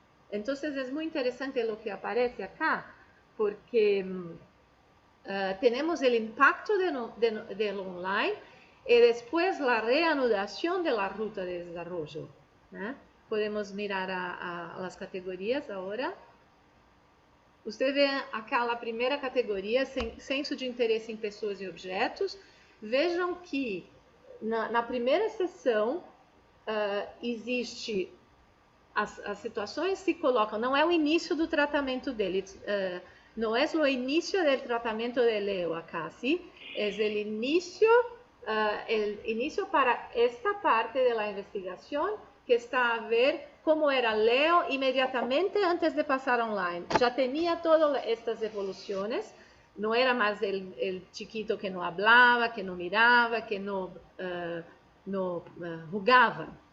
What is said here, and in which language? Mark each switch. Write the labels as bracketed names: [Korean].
[Spanish] Entonces es muy interesante lo que aparece acá, porque tenemos el impacto del online y después la reanudación de la ruta de desarrollo. Podemos mirar a las categorías ahora. [Portuguese] Usted vê acá a primeira categoria, senso de interesse em pessoas e objetos. Vejam que na primeira sessão, existe, as situações se colocam, não é o início do tratamento dele, não é o início do tratamento de Leo acá, ¿sí? [Spanish] Es el inicio para esta parte de la investigación que está a ver cómo era Leo inmediatamente antes de pasar online. Ya tenía todas estas evoluciones, no era más el chiquito que no hablaba, que no miraba, que no jugava.